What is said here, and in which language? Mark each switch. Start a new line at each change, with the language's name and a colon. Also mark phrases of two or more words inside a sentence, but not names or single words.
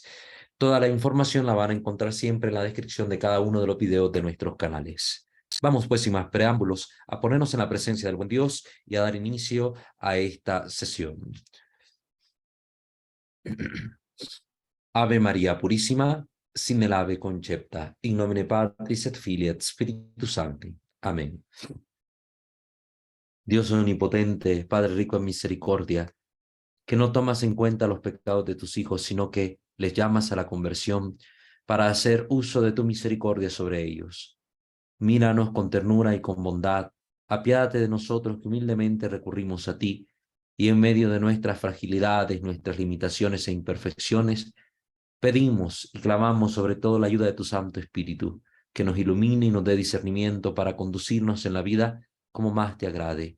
Spanish: Toda la información la van a encontrar siempre en la descripción de cada uno de los videos de nuestros canales. Vamos pues, sin más preámbulos, a ponernos en la presencia del buen Dios y a dar inicio a esta sesión. Ave María Purísima, sin el ave concepta,
Latin: in nomine Patris et Filii et Spiritus Sancti.
Spanish: Amén. Dios omnipotente, Padre rico en misericordia, que no tomas en cuenta los pecados de tus hijos, sino que les llamas a la conversión para hacer uso de tu misericordia sobre ellos. Míranos con ternura y con bondad, apiádate de nosotros que humildemente recurrimos a ti, y en medio de nuestras fragilidades, nuestras limitaciones e imperfecciones, pedimos y clamamos sobre todo la ayuda de tu Santo Espíritu, que nos ilumine y nos dé discernimiento para conducirnos en la vida como más te agrade.